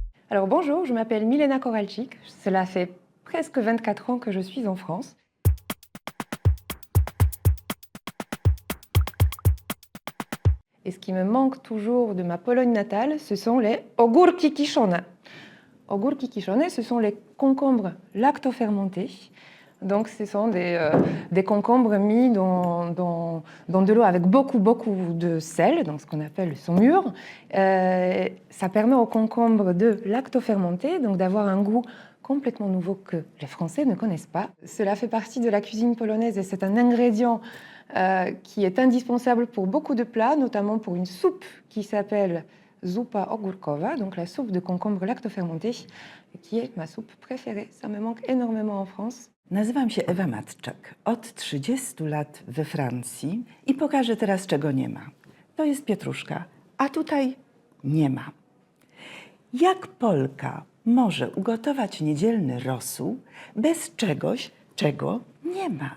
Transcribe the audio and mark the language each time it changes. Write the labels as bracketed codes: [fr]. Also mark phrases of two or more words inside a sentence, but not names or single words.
[fr] Alors bonjour, je m'appelle Milena Koralczyk. Cela fait presque 24 ans que je suis en France. Et ce qui me manque toujours de ma Pologne natale, ce sont les [pl] ogórki kiszone. Ogórki kiszone, [fr] ce sont les concombres lactofermentés. Donc ce sont des concombres mis dans de l'eau avec beaucoup de sel, donc ce qu'on appelle le saumure. Ça permet aux concombres de lactofermenter, donc d'avoir un goût complètement nouveau que les Français ne connaissent pas. Cela fait partie de la cuisine polonaise et c'est un ingrédient qui est indispensable pour beaucoup de plats, notamment pour une soupe qui s'appelle [pl] zupa ogórkowa, [fr] donc la soupe de concombre lactofermenté, qui est ma soupe préférée. Ça me manque énormément en France. [pl] Nazywam się Ewa Matczak. Od 30 lat we Francji i pokażę teraz, czego nie ma. To jest pietruszka, a tutaj nie ma. Jak Polka może ugotować niedzielny rosół bez czegoś, czego nie ma?